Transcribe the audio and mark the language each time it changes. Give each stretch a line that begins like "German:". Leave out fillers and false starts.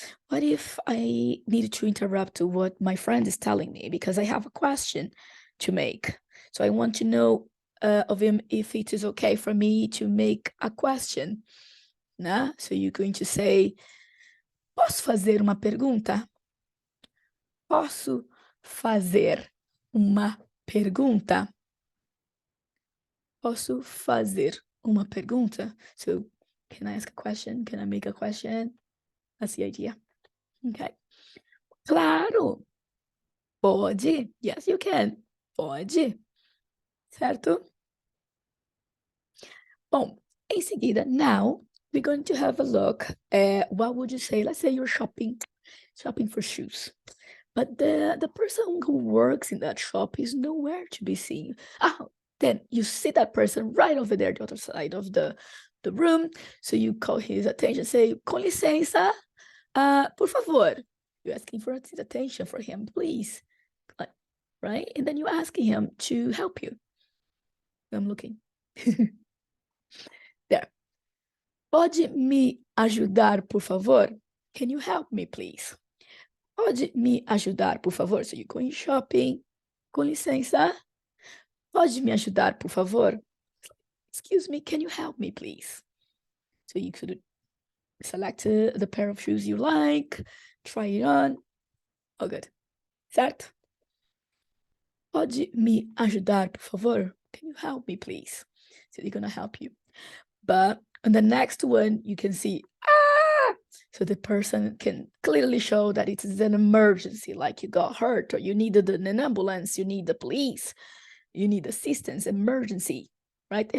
English: What if I needed to interrupt what my friend is telling me because I have a question to make? So I want to know of him if it is okay for me to make a question, né? So you're going to say,
Portuguese: posso fazer uma pergunta? Posso fazer uma pergunta? Posso fazer uma pergunta?
English: So, can I ask a question? Can I make a question? That's the idea. Okay.
Portuguese: Claro! Pode.
English: Yes, you can.
Portuguese: Pode. Certo? Bom, em seguida,
English: now we're going to have a look at what would you say? Let's say you're shopping for shoes. But the person who works in that shop is nowhere to be seen. Then you see that person right over there, the other side of the room. So you call his attention, say,
Portuguese: com licença, por favor.
English: You're asking for his attention for him, please. Right? And then you're asking him to help you. I'm looking. There.
Portuguese: Pode me ajudar, por favor?
English: Can you help me, please?
Portuguese: Pode me ajudar, por favor?
English: So you're going shopping.
Portuguese: Com licença. Pode me ajudar, por favor?
English: Excuse me, can you help me, please? So you could select the pair of shoes you like, try it on. Oh, good.
Portuguese: Certo? Pode me ajudar, por favor?
English: Can you help me, please? So they're gonna help you. But on the next one, you can see, so the person can clearly show that it is an emergency, like you got hurt or you needed an ambulance, you need the police, you need assistance, emergency, right?